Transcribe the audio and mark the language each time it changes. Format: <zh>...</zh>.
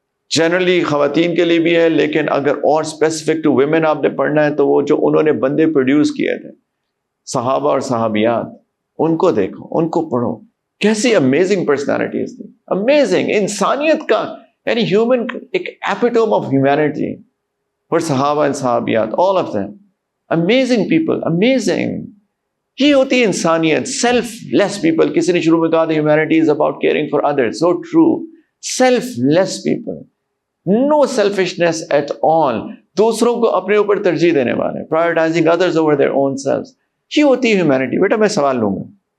<ur>Generally خواتین کے لیے بھی ہے, لیکن اگر اور اسپیسیفک ٹو ویمن آپ نے پڑھنا ہے تو وہ جو انہوں نے بندے پروڈیوس کیے تھے, صحابہ اور صحابیات, ان کو دیکھو, ان کو پڑھو. کیسی امیزنگ پرسنالٹیز تھی, امیزنگ, انسانیت کا یعنی ہیومن ایک ایپیٹوم آف ہیومینٹی.</ur> <en>اور صحابہ and صحابیات, all of them amazing people, amazing.</en> <ur>یہ ہوتی ہے انسانیت, سیلف لیس پیپل. کسی نے شروع میں کہا تھا</ur> <en>humanity is about caring for others, so true. Selfless people, no selfishness at all.</en> <ur>دوسروں کو اپنے اوپر ترجیح دینے والے,</ur> <en>prioritizing others over their own selves.</en> <ur>یہ ہوتی ہے ہیومینٹی. بیٹا میں سوال لوں گا.</ur>